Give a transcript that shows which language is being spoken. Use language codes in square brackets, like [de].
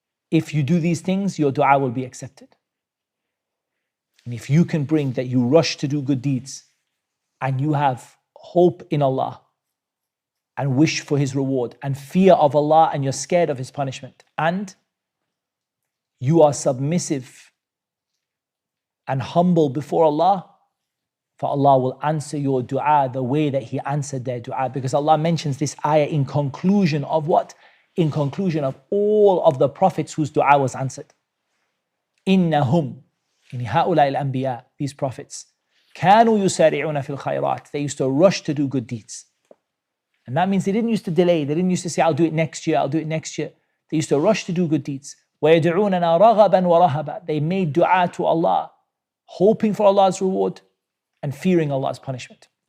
[en] If you do these things, your dua will be accepted. And if you can bring that you rush to do good deeds and you have hope in Allah and wish for His reward and fear of Allah and you're scared of His punishment and you are submissive and humble before Allah, for Allah will answer your dua the way that He answered their dua. Because Allah mentions this ayah in conclusion of what? In conclusion of all of the prophets whose dua was answered. [ar] إِنَّهُمْ يعني هؤلاء الأنبياء, [en] these prophets, [ar] كَانُوا يُسَارِعُونَ فِي الْخَيْرَاتِ. [en] They used to rush to do good deeds. And that means they didn't used to delay. They didn't used to say, I'll do it next year, I'll do it next year. They used to rush to do good deeds. [ar] وَيَدْعُونَنَا رَغَبًا وَرَهَبًا. [en] They made dua to Allah, hoping for Allah's reward and fearing Allah's punishment.